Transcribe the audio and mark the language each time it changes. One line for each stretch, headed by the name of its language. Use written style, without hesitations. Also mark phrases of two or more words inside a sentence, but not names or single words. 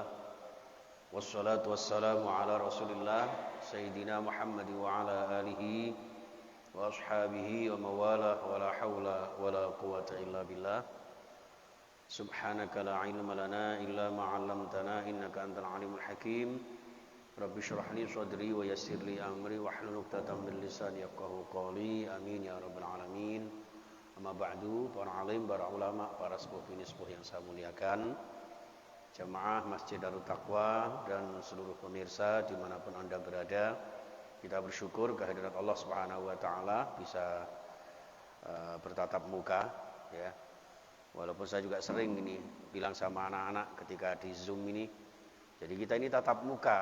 Arabic: والصلاة والسلام على رسول الله سيدنا محمد وعلى آله وأصحابه ومن والاه ولا حول ولا قوة إلا بالله. سبحانك لا علم لنا إلا ما علمتنا إنك أنت العليم الحكيم. رب اشرح لي صدري ويسر لي أمري واحلل عقدة من لساني يفقهوا قولي. آمين يا رب العالمين أما بعد,
Indonesian: para alim, para ulama, para sepuh-sepuh yang saya muliakan, jamaah Masjid Darut Taqwa dan seluruh pemirsa dimanapun Anda berada, kita bersyukur kehadirat Allah
Arabic: سبحانه وتعالى
Indonesian: bisa bertatap muka, ya. Walaupun saya juga sering ini bilang sama anak-anak ketika di Zoom ini, jadi kita ini tatap muka.